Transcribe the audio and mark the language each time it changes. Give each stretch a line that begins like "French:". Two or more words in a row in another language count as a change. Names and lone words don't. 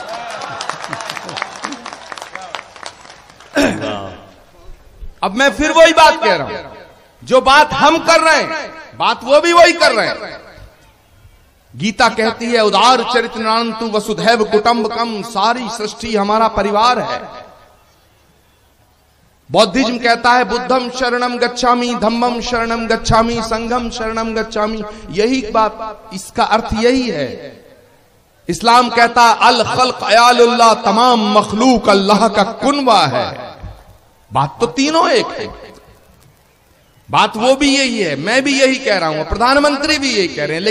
Hindi: अब मैं फिर वही बात कह रहा हूं, जो बात हम कर रहे हैं, बात वो भी वही कर रहे हैं। गीता कहती है
Sanskrit: उदार चरित्रनान्तु वसुधैव कुटुम्बकम,
Hindi: सारी सृष्टि हमारा परिवार है। बौद्धिज्म कहता है
Pali: बुद्धम शरणम गच्छामि, धम्मम शरणम गच्छामि, संघम शरणम गच्छामि।
Hindi: यही बात, इसका अर्थ यही है। इस्लाम कहता
Arabic: الخلق عيال الله,
Hindi: तमाम मखलूक अल्लाह का कुनवा है। बात तो तीनों एक है, बात वो भी यही है, मैं भी यही कह रहा हूं, प्रधानमंत्री भी यही कह रहे हैं।